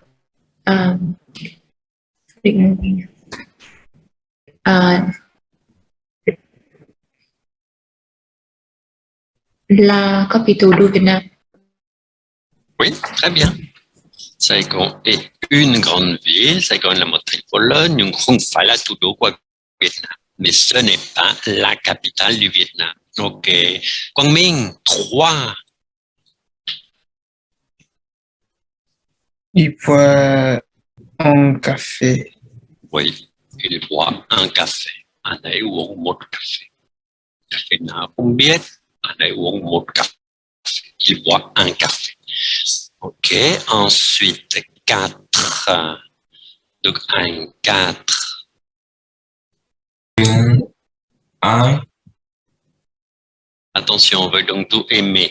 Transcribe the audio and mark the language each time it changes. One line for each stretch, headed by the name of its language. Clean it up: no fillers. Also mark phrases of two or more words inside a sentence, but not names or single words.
French: La capitale du Vietnam. Oui, très bien. Saigon est une grande ville. Saigon est la métropole.
Vietnamese: Nhung không phải là thủ đô của Việt Nam.
French: Mais ce n'est pas la capitale du Vietnam. OK. Quang Minh, 3. Il boit un café. Oui, il boit un café.
Vietnamese: Anh ấy uống một café. Café nào không biết. Anh ấy uống một café.
French: Il boit un café. OK. Ensuite, 4. Donc, un 4. Un, Attention, on veut donc tout aimer.